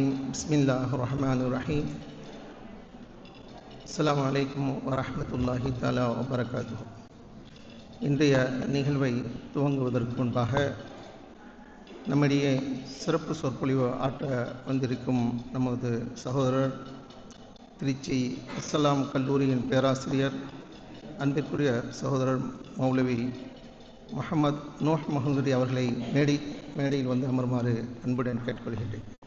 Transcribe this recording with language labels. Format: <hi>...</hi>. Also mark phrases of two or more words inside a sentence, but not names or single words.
<ar>بسم الله الرحمن الرحيم. السلام عليكم ورحمة الله تعالى وبركاته.</ar> <ta>இன்றைய நிகழ்வை துவங்குவதற்கு முன்பாக நம்முடைய சிறப்பு சொற்பொழிவு ஆற்ற வந்திருக்கும் நமது சகோதரர், திருச்சி அஸ்ஸலாம் கல்லூரியின் பேராசிரியர், அன்பிற்குரிய சகோதரர் மௌலவி முகமது நூஹ் மஹலரி அவர்களை மேடையில் வந்து அமருமாறு அன்புடன் கேட்டுக்கொள்கின்றேன்.</ta>